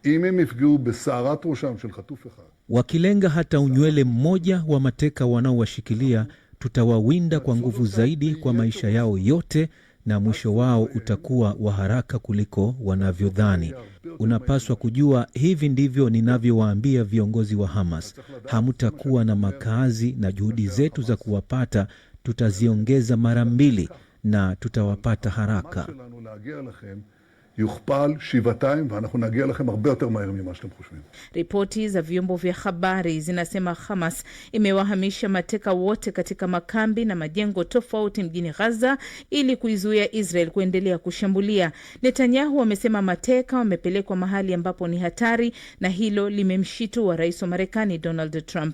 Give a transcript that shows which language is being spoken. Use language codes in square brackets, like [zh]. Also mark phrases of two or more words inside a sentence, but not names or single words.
[sw] Wakilenga hata unywele mmoja wa mateka wanaowashikilia, tutawawinda kwa nguvu zaidi kwa maisha yao yote, na mwisho wao utakuwa wa haraka kuliko wanavyodhani. Unapaswa kujua, hivi ndivyo ninavyowaambia viongozi wa Hamas: hamtakuwa na makazi, na juhudi zetu za kuwapata tutaziongeza mara 2 na tutawapata haraka. [he] יוכפל שבעתיים, ואנחנו נגיע לכם הרבה יותר מהר ממה שאתם חושבים. [sw] Ripoti za vyombo vya habari zinasema Hamas imewahamisha mateka wote katika makambi na majengo tofauti mjini Gaza ili kuizuia Israel kuendelea kushambulia. Netanyahu amesema mateka wamepelekwa mahali ambapo ni hatari, na hilo limemshitua rais wa Marekani Donald Trump.